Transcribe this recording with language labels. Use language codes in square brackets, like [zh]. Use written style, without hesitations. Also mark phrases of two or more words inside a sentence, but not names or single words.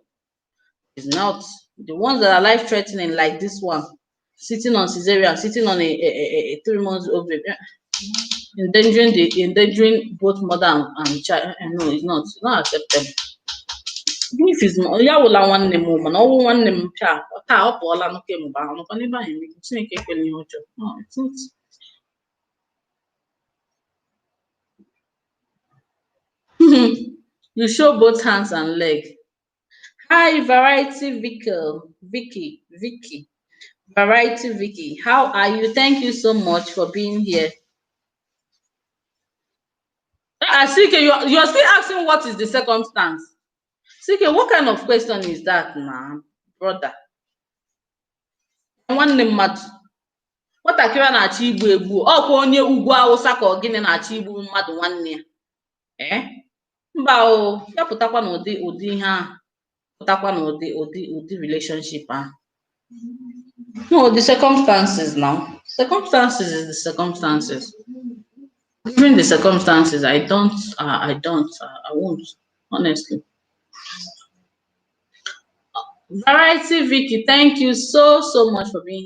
[en] It's not. The ones that are life threatening, like this one, sitting on cesarean, sitting on a 3 months old baby, endangering both mother and child. No, it's not acceptable. Even if it's not, [ig] ya wụla nwanne m mana ọnwụ nwanne m taa ọ pụọla nụ kemgbe ahụ nọkwa n'ebe anyị emeke Chineke ekwela ihe ọjọọ. [en] No, it's not. You show both hands and leg. Hi, Variety Vicky. Variety Vicky. How are you? Thank you so much for being here. CK, you're still asking what is the circumstance. CK, what kind of question is that now, brother? [ig] Nwanne mmadụ. Nwatakịrị a na-achọ igbu egbu, ọkwa onye ugwu Awụsa ka ọ gịnị na-achọ igbu mmadụ nwanne ya. Mba o, ya pụtakwa n'ụdị ihe ahụ. Pụtakwa n'ụdị relationship ahụ. [en] No, the circumstances now. Circumstances is the circumstances. Given the circumstances, I won't, honestly. Variety Vicky, thank you so much for being here.